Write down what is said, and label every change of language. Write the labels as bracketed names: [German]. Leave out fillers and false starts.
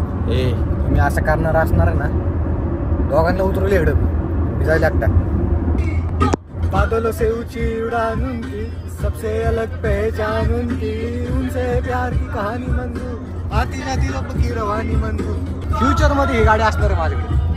[Marathi] ए तुम्ही असं करणार असणार ना, दोघांना उतरवले एवढं मी जायला एकटा. [Hindi] बादलों से ऊंची उड़ान उनकी, सबसे अलग पहचान उनकी, उनसे प्यार की कहानी मंजूर, आती जाती रब की रवानी मंजूर. [Marathi] फ्युचर मध्ये ही गाडी असणार आहे माझ्याकडे.